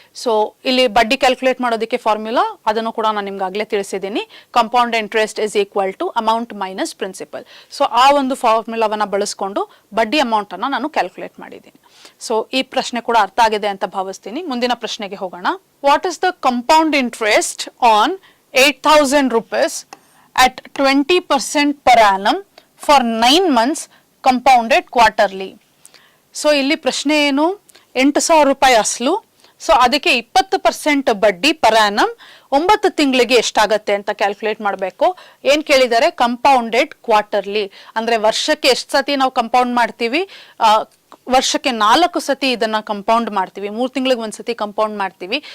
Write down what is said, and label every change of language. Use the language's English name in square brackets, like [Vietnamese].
[Kannada] So ಇಲ್ಲಿ ಬಡ್ಡಿ calculate ಮಾಡೋದಕ್ಕೆ ಫಾರ್ಮುಲಾ ಅದನ್ನು ಕೂಡ ನಾನು ನಿಮ್ಗೆ ಆಗ್ಲೇ ತಿಳಿಸಿದ್ದೀನಿ. [English] Compound interest is equal to amount minus principal. [Kannada] So ಆ ಒಂದು ಫಾರ್ಮುಲಾವನ್ನ ಬಳಸ್ಕೊಂಡು ಬಡ್ಡಿ ಅಮೌಂಟ್ ಅನ್ನ ನಾನು ಕ್ಯಾಲ್ಕುಲೇಟ್ ಮಾಡಿದ್ದೀನಿ. ಸೊ ಈ ಪ್ರಶ್ನೆ ಕೂಡ ಅರ್ಥ ಆಗಿದೆ ಅಂತ ಭಾವಿಸ್ತೀನಿ. ಮುಂದಿನ ಪ್ರಶ್ನೆಗೆ ಹೋಗೋಣ. [English] What is the compound interest on 8,000 rupees at 20% per annum for 9 months compounded quarterly? [Kannada] So ಇಲ್ಲಿ ಪ್ರಶ್ನೆ ಏನು, 8,000 ರೂಪಾಯಿ ಅಸಲು, ಸೊ ಅದಕ್ಕೆ 20% ಬಡ್ಡಿ ಪರ್ ಆನಮ್ 9 ತಿಂಗಳಿಗೆ ಎಷ್ಟಾಗತ್ತೆ ಅಂತ ಕ್ಯಾಲ್ಕುಲೇಟ್ ಮಾಡಬೇಕು. ಏನ್ ಕೇಳಿದ್ದಾರೆ, ಕಂಪೌಂಡೆಡ್ ಕ್ವಾರ್ಟರ್ಲಿ, ಅಂದ್ರೆ ವರ್ಷಕ್ಕೆ ಎಷ್ಟು ಸತಿ ನಾವು ಕಂಪೌಂಡ್ ಮಾಡ್ತೀವಿ, ವರ್ಷಕ್ಕೆ 4 ಸತಿ ಇದನ್ನ ಕಂಪೌಂಡ್ ಮಾಡ್ತೀವಿ, 3 ತಿಂಗಳಿಗೆ ಒಂದ್ಸತಿ ಕಂಪೌಂಡ್ ಮಾಡ್ತೀವಿ.